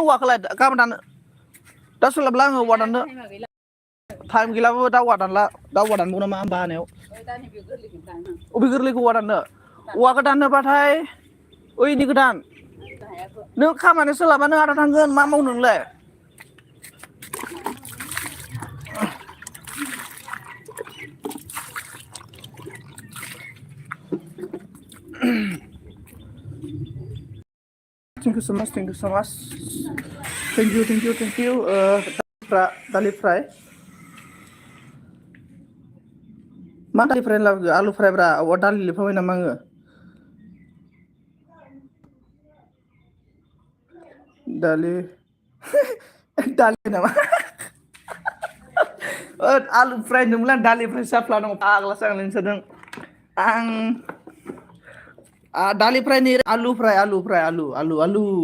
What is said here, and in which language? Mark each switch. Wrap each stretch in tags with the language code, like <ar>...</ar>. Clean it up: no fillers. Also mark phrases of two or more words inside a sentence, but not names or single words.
<brx>औवाखौलाय गाबोन दानो दा सोलाबला आङो औवा दाननो टाइम गैलाबो दा औवा दानला दा औवा दानबाव नामा बानायाव अबे गोरलैखौ औवा दाननो औवाखौ दाननोबाथाय ओइनि गोदान नों खामानि सोलाबा नों आदा थांगोन मा मावनो नोंलाय</brx> <en>Thank you so much. Thank you so much. Thank you. Dalit fry.</en> <brx>मा दालि फ्राय लाबोखो आलु फ्रायब्रा अ दालि लिरफाबाय नामा आङो दालि दालि नामा आलु फ्राय होनदोंमोनलै आं दालि फ्राय जाफ्ला दं फाग्लासो आं नोंसोरजों आं दालि फ्राय नै आलु फ्राय आलु फ्राय आलु आलु आलु</brx>